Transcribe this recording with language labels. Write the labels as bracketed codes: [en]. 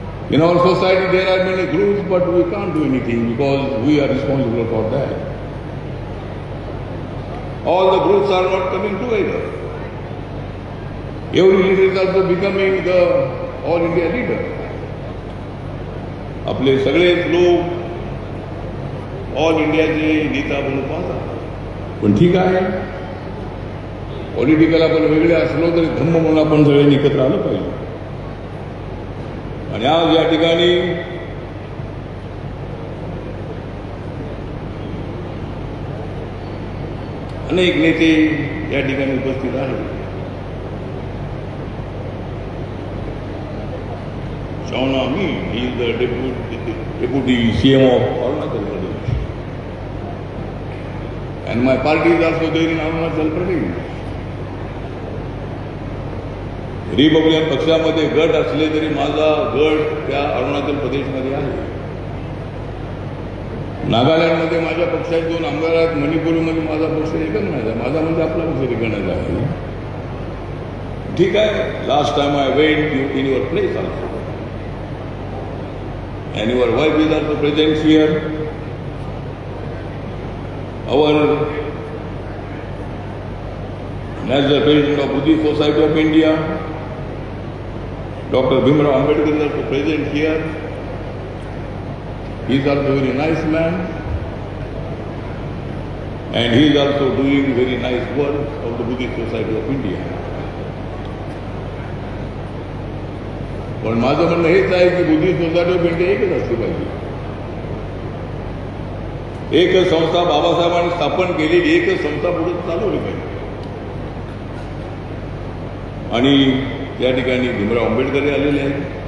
[en] In our society there are many groups, but we can't do anything because we are responsible for that. All the groups are not coming together. Every leader is also becoming the All India leader. [mr] आपले सगळेच लोक all इंडियाचे नेता म्हणून पाहतात. पण ठीक आहे, पॉलिटिकल आपण वेगळे असलो तरी धम्म म्हणून आपण सगळ्यांनी एकत्र आलं पाहिजे. आणि आज या ठिकाणी अनेक नेते या ठिकाणी उपस्थित आहेत. [en] Shauna Amin, he is the deputy CM of Arunachal Pradesh. And my party is also there in Arunachal Pradesh. [mr] Republican पक्षामध्ये गट असले तरी माझा गट त्या अरुणाचल प्रदेशमध्ये आहे. नागालँडमध्ये माझ्या पक्षाचे 2 आमदार आहेत. मणिपूरमध्ये माझा पक्ष रिकग्नाइज आहे. माझा म्हणजे आपला पक्ष रिकग्नाइज आहे. ठीक आहे. [en] Last time I went in your place also. And your wife is also present here. Our National President of Buddhist Society of India, Dr. Bhimrao Ambedkar is also present here. He is also a very nice man. And he is also doing very nice work of the Buddhist Society of India. [mr] पण माझं म्हणणं हेच आहे की Buddhist society of India एकच असली पाहिजे. एकच संस्था बाबासाहेबांनी स्थापन केलेली एकच संस्था पुढे चालवली पाहिजे. आणि त्या ठिकाणी भीमराव आंबेडकर आलेले आहेत.